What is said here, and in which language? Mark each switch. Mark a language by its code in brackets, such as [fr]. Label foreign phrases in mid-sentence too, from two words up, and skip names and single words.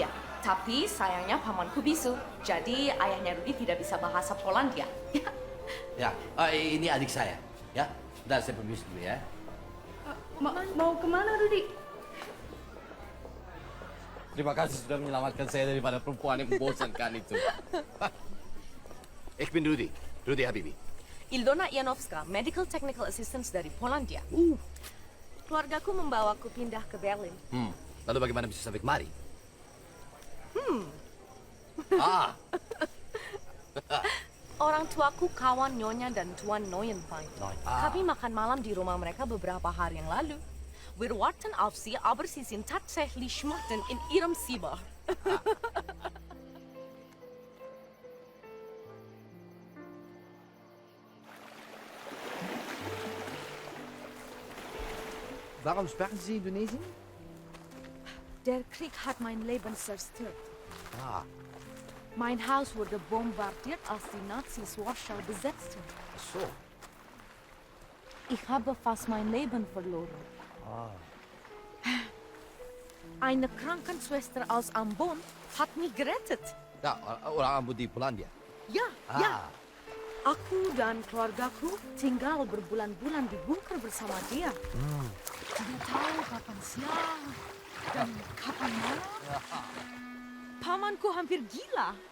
[id] Tapi sayangnya pamanku bisu. Jadi ayahnya Rudi tidak bisa bahasa Polandia. Ya, ini adik saya. Ya, dan saya permisi dulu ya. Mau kemana, Rudi? Terima kasih sudah menyelamatkan saya daripada perempuan yang membosankan itu. [de] Ich bin Rudi. Rudi Habibi. Ildona Janowska, [en] Medical Technical Assistant [id] dari Polandia. Keluargaku membawaku pindah ke Berlin. Lalu bagaimana bisa sampai kemari? Orang tuaku kawan Nyonya dan Tuan Neuenfein. Kami makan malam di rumah mereka beberapa hari yang lalu. [de] Wir warten auf Sie, aber Sie sind tatsächlich schmachten in Ihrem Zimmer. Warum sprechen Sie Indonesisch? Der Krieg hat mein Leben zerstört. Mein Haus wurde bombardiert, als die Nazis Warschau besetzten. So. Ich habe fast mein Leben verloren. Eine Krankenschwester aus Ambon hat mich gerettet. [id] Ya, orang Ambon di Polandia. Ya, ya. Aku dan keluargaku tinggal berbulan-bulan di bunker bersama dia. Tidak tahu kapan siang dan kapan malam. Pamanku hampir gila.